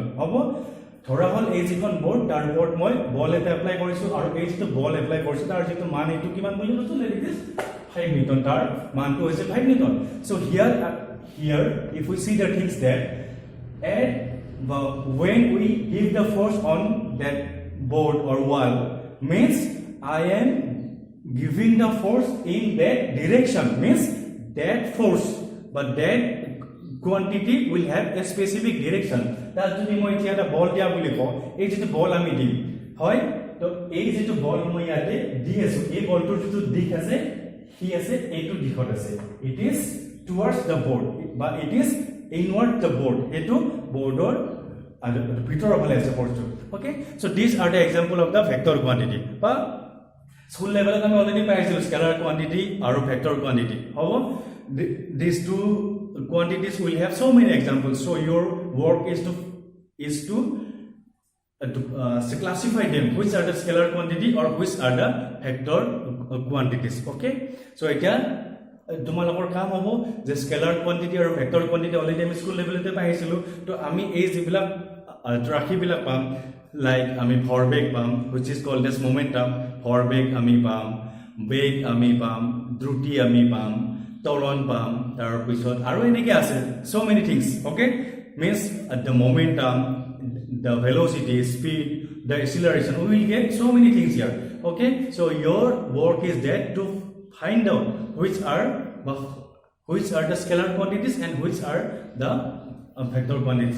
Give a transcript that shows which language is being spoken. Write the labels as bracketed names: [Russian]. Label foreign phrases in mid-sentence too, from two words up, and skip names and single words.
[Assamese] Hobo ধৰা হল এই যিখন বোৰ্ড তাৰ ওপৰত মই বল এটা এপ্লাই কৰিছো, আৰু এই যিটো বল এপ্লাই কৰিছো তাৰ যিটো মান এইটো কিমান বুলি কৈছো, [English] let it is 5 Newton, [Assamese] তাৰ মানটো হৈছে 5 Newton. [English] So here if we see the things that when we give the force on that board or wall, means I am giving the force in that direction, means that force, but that quantity will have a specific direction. [Assamese] তাত যদি মই এতিয়া এটা বল দিয়া বুলি কওঁ, এই যেটো বল আমি দিম, হয়, তো এই যেটো বল মই ইয়াতে দি আছো, এই বলটোৰ যেটো দিশ আছে কি আছে, এইটো দিশত আছে, [English] it is towards the board, but it is inward the board, [Assamese] এটো বৰ্ডৰ ভিতৰৰ ফালে আছে ফোৰ্সটো. [English] Okay, so these are the example of the vector quantity. [Assamese] বা স্কুল লেভেলত আমি অলৰেডি পাইছিলো [English] scalar quantity [Assamese] আৰু [English] vector quantity. [Assamese] হ'ব, [English] these two quantities will have so many examples, so your work is to classify them, which are the scalar quantity or which are the vector quantities. Okay, so [Assamese] এতিয়া তোমালোকৰ কাম হ'ব যে [English] scalar quantity [Assamese] আৰু [English] vector quantity [Assamese] অলৰেডি আমি স্কুল লেভেলতে পাইছিলো, তো আমি এই যিবিলাক ৰাশিবিলাক পাম, লাইক আমি ভৰবেগ পাম, [English] which is called as momentum, [Assamese] ভৰবেগ আমি পাম, বেগ আমি পাম, দ্ৰুতি আমি পাম, ত্বৰণ পাম, তাৰ পিছত আৰু এনেকৈ আছে [English] so many things. Okay, means the momentum, the velocity, speed, the acceleration, we will get so many things here. Okay, so your work is that to find out which are the scalar quantities and which are the vector quantities.